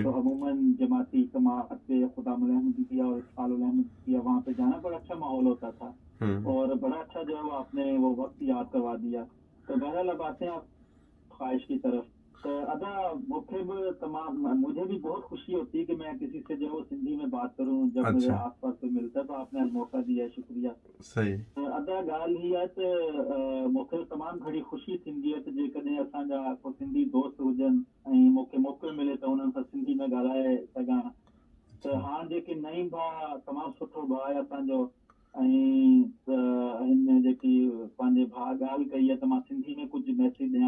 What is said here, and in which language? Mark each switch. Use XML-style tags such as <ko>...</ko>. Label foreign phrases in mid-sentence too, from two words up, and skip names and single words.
<ur>تو عموماً جماعتی جماعت پہ خدام الحمدیہ اور اسفال الحمدیہ وہاں پہ جانا بڑا اچھا ماحول ہوتا تھا، اور بڑا اچھا جو ہے وہ آپ نے وہ وقت یاد کروا دیا۔ تو بہرحال اب آتے ہیں آپ خواہش کی طرف۔ تو ادا مختلف تمام، مجھے بھی بہت خوشی ہوتی ہے کہ میں کسی سے جو ہے وہ سندھی میں بات کروں، جب مجھے اچھا آس پاس کوئی ملتا ہے تو آپ نے موقع دیا ہے، شکریہ۔ صحیح</ur> <sd>ادا ॻाल्हि ही आहे त मूंखे तमामु घणी ख़ुशी थींदी आहे त जेकॾहिं असांजा को सिंधी दोस्त हुजनि ऐं मूंखे मौक़ो मिले त हुननि सां सिंधी में ॻाल्हाए सघां। त हाणे जेके नईं भाउ, तमामु सुठो भाउ आहे असांजो, ऐं हिन में जेकी पंहिंजे भाउ ॻाल्हि कई आहे त मां सिंधी में कुझु मैसेज ॾियां।</sd>